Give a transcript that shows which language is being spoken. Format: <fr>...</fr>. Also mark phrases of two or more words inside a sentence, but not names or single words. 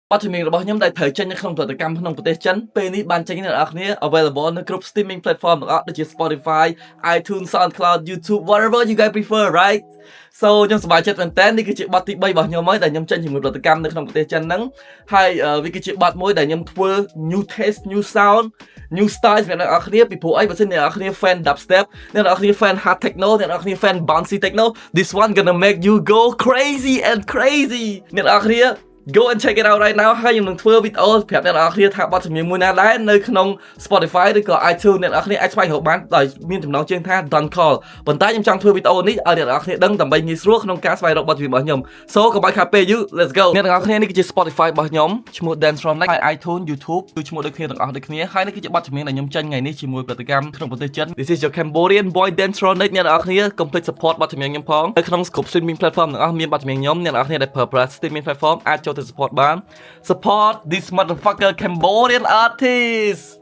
<km>បទចម្រៀងរបស់ខ្ញុំដែលត្រូវចេញនៅក្នុងផលិតកម្មក្នុងប្រទេសចិនពេលនេះបានចេញអ្នកនរគ្នា available នៅគ្រប់</km> <en>streaming platform</en> <km>ទាំងអស់ដូចជា Spotify, iTunes, SoundCloud, YouTube,</km> <en>whatever you guys prefer, right?</en> <km>So ខ្ញុំសប្បាយចិត្តមែនតើនេះគឺជាបទទី3របស់ខ្ញុំហើយដែលខ្ញុំចេញជាមួយផលិតកម្មនៅក្នុងប្រទេសចិនហ្នឹងហើយវាគឺជាបទមួយដែលខ្ញុំធ្វើ</km> <en>new taste, new sound, new style</en> <km>សម្រាប់អ្នកនរគ្នាពីព្រោះអីបើសិនអ្នកនរគ្នា</km> <en>fan dubstep</en> <km>អ្នកនរគ្នា</km> <en>fan hard techno</en> <km>អ្នកនរ គ្នា</km> <en>fan bouncy techno, this one gonna make you go crazy and crazy</en> <km>អ្នកនរគ្នា</km> <en>Go and check it out right now</en> <km>ហើយខ្ញុំនឹងធ្វើវីដេអូប្រាប់អ្នកនរគ្នាថាបទចម្រៀងមួយណាដែរនៅក្នុង Spotify ឬក៏ iTunes អ្នកនរគ្នាអាចស្វែងរកបានដោយមានចំណងជើងថា Don't Call ប៉ុន្តែខ្ញុំចង់ធ្វើវីដេអូនេះឲ្យអ្នកនរគ្នាដឹងដើម្បីងាយស្រួលក្នុង ការស្វែងរកបទចម្រៀងរបស់ខ្ញុំ So កុំឲ្យខាតពេលយូរ</km> <en>Let's go</en> <km>អ្នកនរគ្នានេះគឺជា Spotify របស់ខ្ញុំឈ្មោះ Dance From Next ហើយ iTunes YouTube គឺឈ្មោះដូចគ្នាទាំងអស់ដូចគ្នាហើយនេះគឺជាបទចម្រៀងដែលខ្ញុំចេញថ្ងៃនេះជាមួយផលិតកម្មក្នុងប្រទេសចិន</km> <en>This is your Cambodian boy</en> <km>Dance From Next អ្នកនរគ្នាកុំភ្លេច support បទចម្រៀងខ្ញុំផងនៅក្នុងគ្រប់</km> <en>streaming platform</en> <km>ទាំងអស់មានបទចម្រៀងខ្ញុំអ្នកនរគ្នាដែលប្រើប្រាស់</km> <en>streaming platform</en> <km>អាចចូលទៅ support បាន</km> <en>Support this motherfucker Cambodian artist</en>